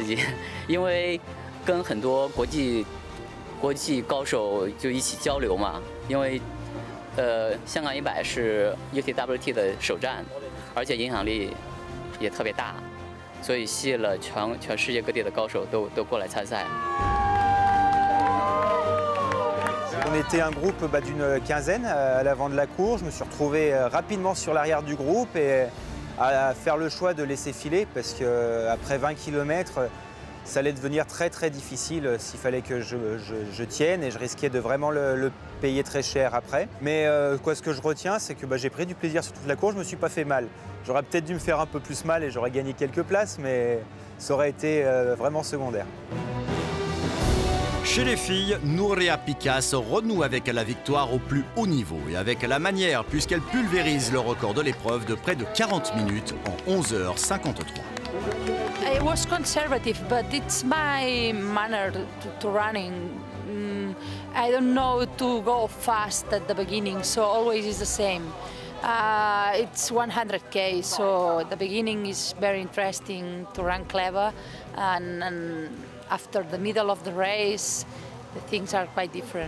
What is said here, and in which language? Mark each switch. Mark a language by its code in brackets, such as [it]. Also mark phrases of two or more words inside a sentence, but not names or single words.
[zh] 激，因为跟很多国际高手就一起交流嘛。因为香港100是 UTWT 的首站，而且影响力也特别大，所以吸引了全世界各地的高手都过来参赛。 [fr] On était un groupe d'une quinzaine à l'avant de la course. Je me suis retrouvé rapidement sur l'arrière du groupe et à faire le choix de laisser filer parce qu'après 20 km, ça allait devenir très difficile s'il fallait que je tienne et je risquais de vraiment le payer très cher après. Mais ce que je retiens, c'est que j'ai pris du plaisir sur toute la course, je ne me suis pas fait mal. J'aurais peut-être dû me faire un peu plus mal et j'aurais gagné quelques places, mais ça aurait été vraiment secondaire. Chez les filles, Nuria Picasse renoue avec la victoire au plus haut niveau et avec la manière puisqu'elle pulvérise le record de l'épreuve de près de 40 minutes en 11h53. [en] I was conservative, but it's my manner to running. I don't know to go fast at the beginning, so always is the same. It's 100K, so the beginning is very interesting to run clever, and after the middle of the race, the things are quite different.